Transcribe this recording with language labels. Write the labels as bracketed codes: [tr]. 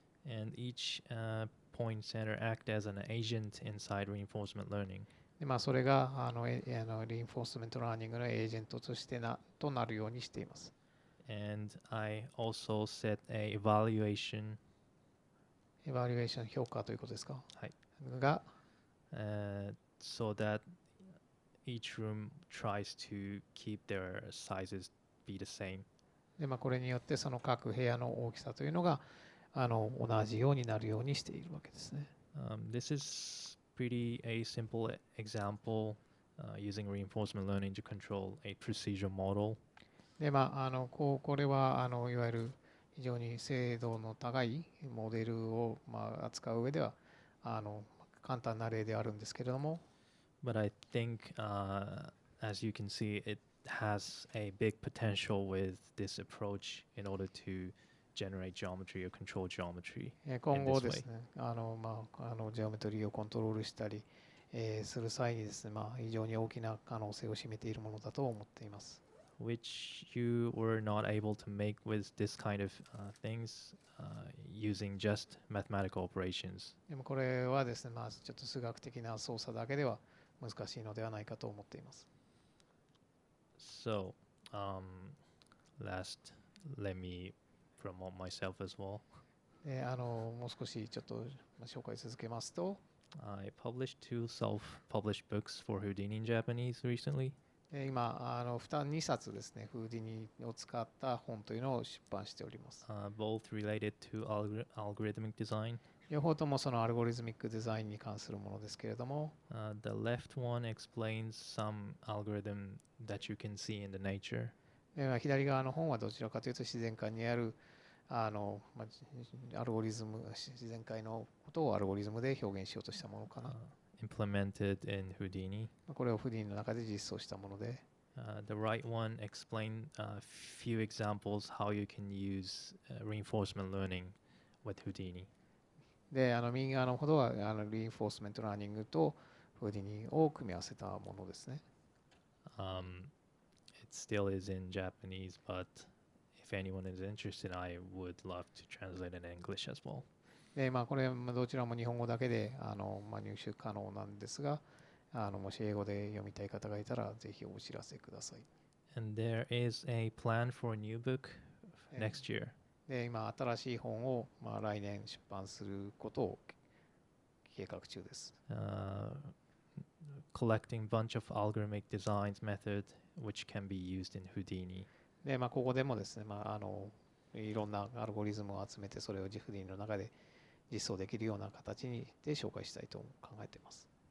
[en] And each point center act as an agent inside reinforcement learning. [ja] でそれがレインフォースメントラーニングのエージェントとしてなるようにしています。 [en] And I also set a evaluation [ja] エバリュエーション評価ということですか、はい、が、 [en] so that each room tries to keep their sizes be the same. [ja] でこれによってその各部屋の大きさというのが同じようになるようにしているわけですね。 [en] This is pretty a simple example using reinforcement learning to control a procedural model. [ja] でこれはいわゆる非常に精度の高いモデルを扱う上では簡単な例であるんですけれども、 [en] But I think, as you can see, it has a big potential with this approach in order to generate geometry or control geometry. [ja] 今後ですね、ジオメトリーをコントロールしたり、する際にですね、非常に大きな可能性を占めているものだと思っています。 [en] Which you were not able to make with this kind of things using just mathematical operations. [ja] でもこれはですね、ちょっと数学的な操作だけでは難しいのではないかと思っています。 [en] So, last, let me promote myself as well. [ja] でもう少しちょっと紹介続けますと、 [en] I published 2 self-published books for Houdini in Japanese recently. [ja] 今、2冊ですね、フーディニを使った本というのを出版しております。 [en] Both related to algorithmic design. [ja] 両方ともそのアルゴリズミックデザインに関するものですけれども、 [en] The left one explains some algorithm that you can see in the nature. [ja] 左側の本はどちらかというと自然界にあるアルゴリズム、自然界のことをアルゴリズムで表現しようとしたものかな。 [en] Implemented in Houdini. [ja] これをフーディニの中で実装したもので、 [en] The right one explain a few examples how you can use reinforcement learning with Houdini. [ja] で、右側のほどはリインフォースメントラーニングとフーディニを組み合わせたものですね。 [en] It still is in Japanese, but if anyone is interested, I would love to translate it in English as well. [ja] で、これどちらも日本語だけで入手可能なんですが、もし英語で読みたい方がいたらぜひお知らせください。 [en] And there is a plan for a new book next year. [ja] で、今新しい本を来年出版することを計画中です。 [en] Collecting bunch of algorithmic designs method which can be used in Houdini. [ja] で、ここでもですね、いろんなアルゴリズムを集めてそれをフーディニの中で実装できるような形で紹介したいと考えています。